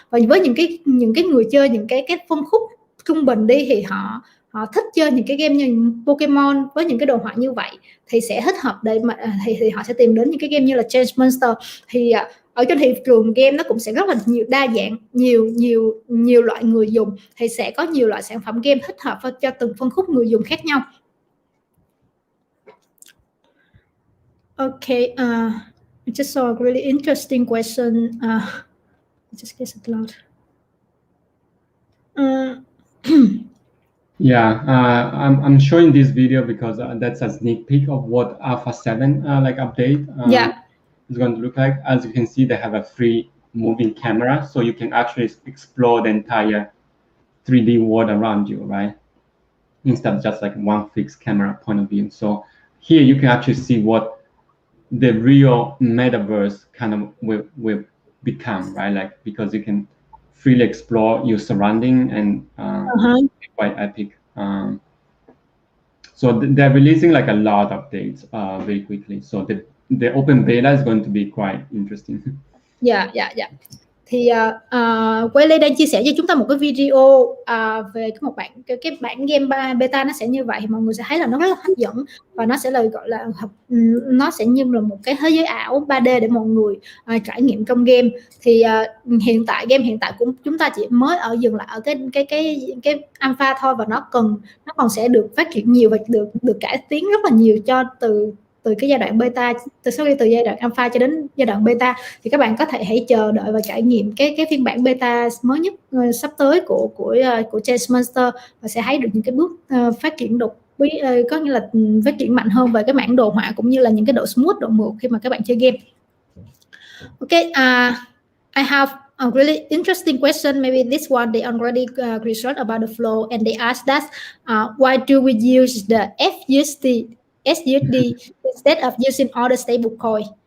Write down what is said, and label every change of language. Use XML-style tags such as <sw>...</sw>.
<vi>Và với những cái người chơi những cái phân khúc trung bình đi, thì họ thích chơi những cái game như Pokemon với những cái đồ họa như vậy, thì sẽ thích hợp để mà thì họ sẽ tìm đến những cái game như là Chainmonsters. Thì ở trên thị trường game nó cũng sẽ rất là nhiều, đa dạng, nhiều loại người dùng, thì sẽ có nhiều loại sản phẩm game thích hợp cho từng phân khúc người dùng khác nhau.</vi> <en>Okay, I just saw a really interesting question. just gets it loud. Yeah, I'm showing this video because that's a sneak peek of what Alpha 7 like update is going to look like. As you can see, they have a free moving camera, so you can actually explore the entire 3D world around you, right? Instead of just like one fixed camera point of view. So here you can actually see what the real metaverse kind of will become, right? Like, because you can freely explore your surrounding and quite epic. So they're releasing like a lot of updates very quickly. So the open beta is going to be quite interesting.</en> <vi>Dạ. Thì Quay Lê đang chia sẻ cho chúng ta một cái video về cái bản game beta nó sẽ như vậy. Mọi người sẽ thấy là nó rất là hấp dẫn và nó sẽ là gọi là nó sẽ như là một cái thế giới ảo 3D để mọi người trải nghiệm trong game. Thì hiện tại của chúng ta chỉ mới dừng lại ở cái alpha thôi, và nó còn sẽ được phát triển nhiều và được cải tiến rất là nhiều cho từ cái giai đoạn beta, từ giai đoạn alpha cho đến giai đoạn beta. Thì các bạn có thể hãy chờ đợi và trải nghiệm cái phiên bản beta mới nhất sắp tới của Chainmonsters, và sẽ thấy được những cái bước phát triển đột biến, có nghĩa là phát triển mạnh hơn về cái mảng đồ họa cũng như là những cái độ smooth, độ mượt khi mà các bạn chơi game.</vi> <en>Okay, I have a really interesting question. Maybe this one they already researched about the flow, and they asked that why do we use the SUSD instead of using other stable coin?</en>